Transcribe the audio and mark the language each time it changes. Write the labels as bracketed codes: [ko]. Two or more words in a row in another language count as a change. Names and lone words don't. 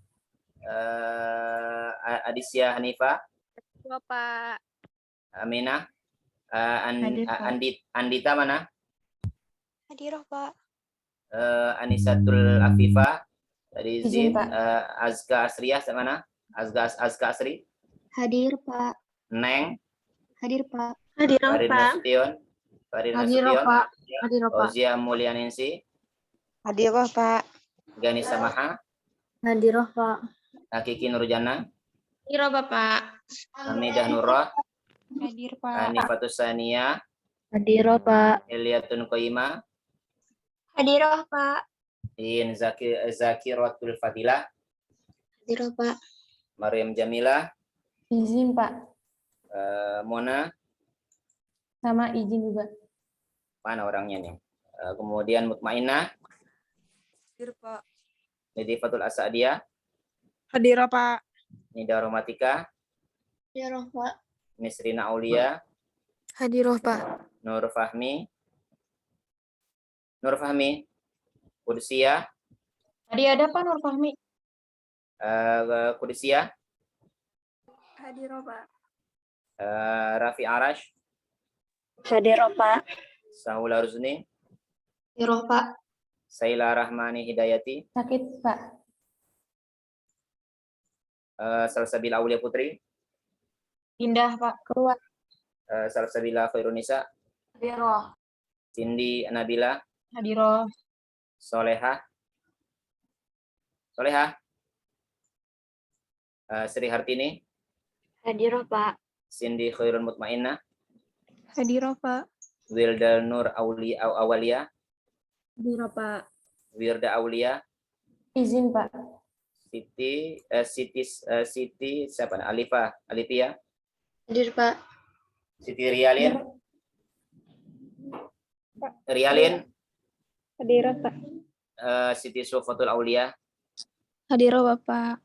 [id] Adisya Hanifa. Pak. Aminah. Hadir, Pak. Andita mana? Hadir, Pak. Anisatul Afifah. Dari Izin, Zin. Pak. Azka Asriyah mana? Azka Asri. Hadir, Pak. Neng. Hadir, Pak. Hadir, Farid Nasution. Hadir, Pak. Hadir, Pak. Fauzia Mulyaningsi. Hadir, Pak. Gani Samaha. Hadir, Pak. Hakiki Nurjana. Hadir, Bapak. Hamidah Nurrah. Hadir, Hanifatus Sania. Hadir, Pak. Eliatun Qayyimah. Hadir, Pak. In Zakiratul Fadilah. Hadir, Pak. Maryam Jamilah. Izin, Pak. Mona. Sama izin juga. Mana orangnya nih? Kemudian Mutmainah. Hadir, Pak. Nidifatul Asadiyah. Hadir, Pak. Nida Romatika. Hadir, Pak. Nisrina Aulia. Hadir, Pak. Nur Fahmi. Kudsia. Tadi ada Pak Nur Fahmi. Kudsia. Hadir, Pak. Rafi Arash. Hadir, Pak. Sahula Ruzni. Hadir, Pak. Saila Rahmani Hidayati. Sakit, Pak. Salsabila Aulia Putri. Pindah, Pak. Keluar. Salsabila Khairunisa. Hadir. Cindy Nabila. Hadir. Soleha. Sri Hartini. Hadir, Pak. Cindy Khairun Mutmainnah. Hadir, Pak. Wilda Nur Awalia. Hadir, Pak. Wirda Aulia. Izin, Pak. Siti siapa? Alifia? Hadir, Pak. Siti Rialin? Rialin? Hadir, Pak. Siti Sofatul Aulia? Hadir, Bapak.